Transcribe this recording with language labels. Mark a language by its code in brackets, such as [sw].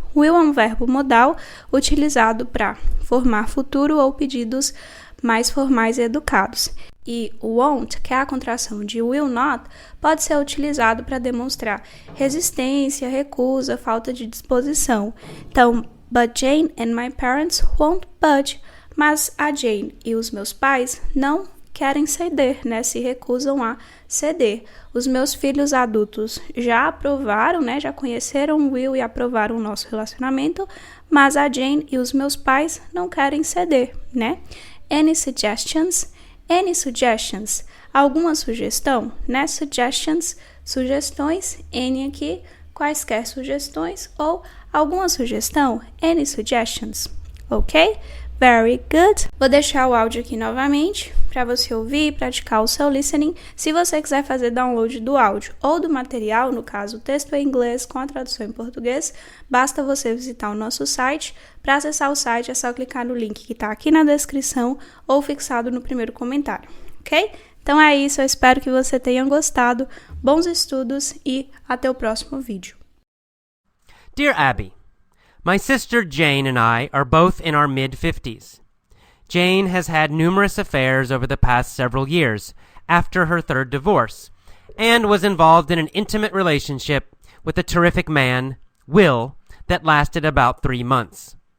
[pt] Will é um verbo modal utilizado para formar futuro ou pedidos mais formais e educados. E won't, que é a contração de will not, pode ser utilizado para demonstrar resistência, recusa, falta de disposição. [en] Então, but Jane and my parents won't budge. [pt] Mas a Jane e os meus pais não querem ceder, né? Se recusam a ceder. Os meus filhos adultos já aprovaram, né? Já conheceram o Will e aprovaram o nosso relacionamento, mas a Jane e os meus pais não querem ceder, né? [en] Any suggestions? Any suggestions? [pt] Alguma sugestão, né? Suggestions, sugestões. Any aqui, quaisquer sugestões ou alguma sugestão. [en] Any suggestions? Ok? Very good. [pt] Vou deixar o áudio aqui novamente para você ouvir e praticar o seu listening. Se você quiser fazer download do áudio ou do material, no caso o texto em inglês com a tradução em português, basta você visitar o nosso site. Para acessar o site é só clicar no link que está aqui na descrição ou fixado no primeiro comentário, ok? Então é isso, eu espero que você tenha gostado. Bons estudos e até o próximo vídeo. [en] Dear Abby, my sister Jane and I are both in our mid-50s. Jane has had numerous affairs over the past several years after her third divorce, and was involved in an intimate relationship with a terrific man, Will, that lasted about 3 months.